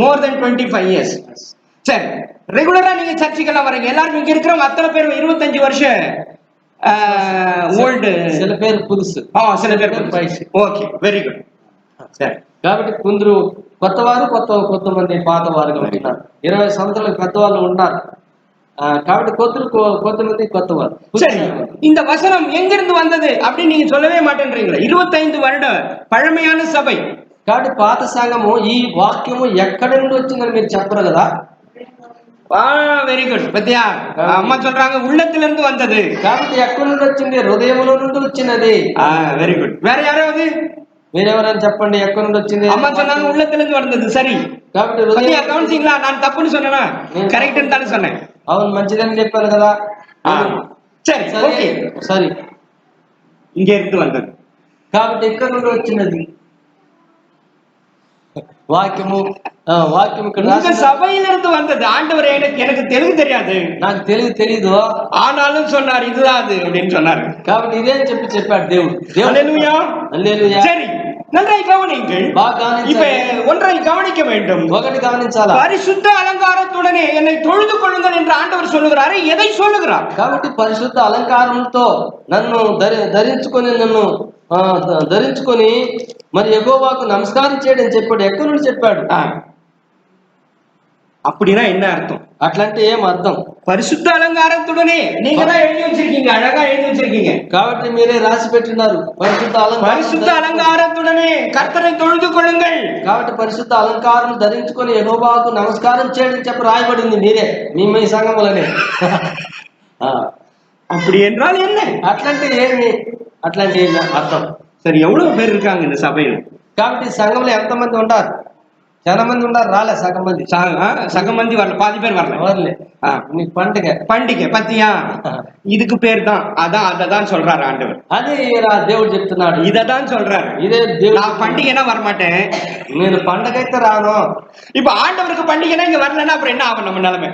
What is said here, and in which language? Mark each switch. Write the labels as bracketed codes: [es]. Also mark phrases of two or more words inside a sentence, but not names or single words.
[en] More than 25 years. [ta] சரி, ரெகுலரா நீங்க சர்ச்சுக்கெல்லாம் வரீங்க. எல்லாரும் இங்க இருக்கிறவங்க அத்தனை பேர் 25 வருஷம் ఓల్డ్, சில பேர் புதுசு, சில பேர் [te] వయసు. [en] okay, very good. [te] సరే, కాబట్టి కొందరు కొత్తవారు, కొంతమంది పాత వారుగా ఉన్నారు. 20 సంవత్సరాల పెద్దవాళ్ళు ఉన్నారు. కాబట్టి కొంతమంది కొత్తవారు. [ta] சரி, இந்த வசனம் எங்கிருந்து வந்தது அப்படின்னு நீங்க சொல்லவே மாட்டேன்றீங்களா? 25 வருட பழமையான சபை. [te] కాబట్టి పాత సంఘము ఈ వాక్యము ఎక్కడి నుండి వచ్చిందని మీరు చెప్పరు కదా? [en] very good. [ta] పத்தியா, అమ్మ சொல்றாங்க உள்ளத்துல இருந்து வந்தது. [te] కాబట్టి ఎక్కడి నుండి వచ్చింది? హృదయములో నుండి వచ్చినది. [en] very good. [ta] வேற யாராவது [te] మీరెవరైనా చెప్పండి, ఎక్కడి నుండి వచ్చింది? [ta] అమ్మ சொன்னாங்க உள்ளத்துல இருந்து வந்தது. சரி, [te] కాబట్టి [ta] கவனிச்சீங்களா? நான் தப்புன்னு சொன்னேனா கரெக்ட்னு தானே சொன்னேன்? [te] అవును, మంచిదని చెప్పాను కదా. [ta] சரி, ஓகே, [te] సరే, [ta] இங்க இருந்து வந்தது. [te] కాబట్టి ఇక్కడ నుండి వచ్చినది వాక్యము. [ta] உங்க சபையிலிருந்து வந்தது. ஆண்டவரே, எனக்கு தெலுங்கு தெரியாது, [te] నాకు తెలీదు, [ta] ஆனாலும் சொன்னார் இதுதான் அது அப்படின்னு சொன்னாரு. [te] కాబట్టి ఇదే అని చెప్పాడు దేవుడు. [ta] ஹல்லேலூயா, [te] హల్లెలూయా. [ta] சரி, நன்றாய் கவனிங்கள். இப்ப ஒன்றை கவனிக்க வேண்டும். [te] ఒకటి గమనించాలా? [ta] பரிசுத்த அலங்காரத்துடனே என்னை தொழுது கொள்ளுங்கள் என்று ஆண்டவர் சொல்லுகிறாரு. எதை சொல்லுகிறார்? [te] కాబట్టి పరిశుద్ధ అలంకారంతో నన్ను ధరించుకొని మరి యెహోవాకు నమస్కారం చేయడం చెప్పాడు. ఎక్కడి నుండి చెప్పాడు? [ta] அப்படின்னா என்ன அர்த்தம்? [te] అట్లంటే ఏం అర్థం? [ta] பரிசுத்த அலங்காரத்துடனே நீங்க தான் எழுதி வச்சிருக்கீங்க, அழகா எழுதி வச்சிருக்கீங்க. [te] కాబట్టి మీరే రాసి పెట్టినారు [ta] பரிசுத்த அலங்காரத்துடனே கர்த்தரை தொழுது கொள்ளுங்கள். [te] కాబట్టి పరిశుద్ధ అలంకారం ధరించుకొని యెహోవాకు నమస్కారం చేయడం చెప్పి రాయబడింది మీరే, మీ సంఘములనే. [ta] அப்படி என்றால் என்ன? [te] అట్లాంటి అర్థం. [ta] சரி, எவ்வளவு பேர் இருக்காங்க இந்த சபையில? [te] కాబట్టి సంఘంలో ఎంతమంది ఉంటారు? చాలా మంది ఉన్నారు, రాలే సగం మంది. సగం మంది [ta] வரல, பாதி பேர் வரல. வரல. இன்னைக்கு பண்டிகை. பண்டிகை பத்தியா, இதுக்கு பேர் தான் அததான் சொல்றாரு ஆண்டவர். [te] అదే దేవుడు చెప్తున్నాడు, [ta] இததான் சொல்றாரு. [te] ఇదే దేవుడు. [ta] நான் பண்டிகைனா வரமாட்டேன், [te] నేను పండగైతే రాను. [ta] இப்ப ஆண்டவருக்கு பண்டிகைனா இங்க வரலன்னா அப்புறம் என்ன ஆகும் நம்ம நிலைமை?